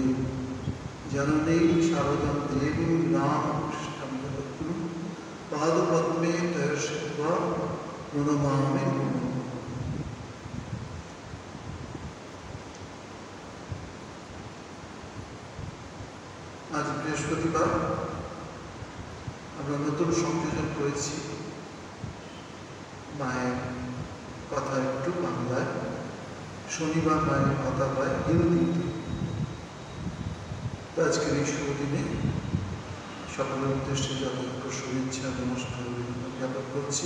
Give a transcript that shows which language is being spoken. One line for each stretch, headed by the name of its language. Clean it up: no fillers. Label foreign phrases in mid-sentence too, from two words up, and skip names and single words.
Sanskrit: जननी शारदां देवीं रामकृष्णं जगद्गुरुं पादपद्मे दर्शयित्वा प्रणमामि।
Bangla: আজ বৃহস্পতিবার আমরা নতুন সংযোজন করেছি মায়ের কথা একটু বাংলায়, শনিবার মায়ের কথা হয় হিন্দিতে। আজকের এই শুভ দিনে সকলের উদ্দেশ্যে যথাযথ শুভেচ্ছা নমস্কার জ্ঞাপন করছি।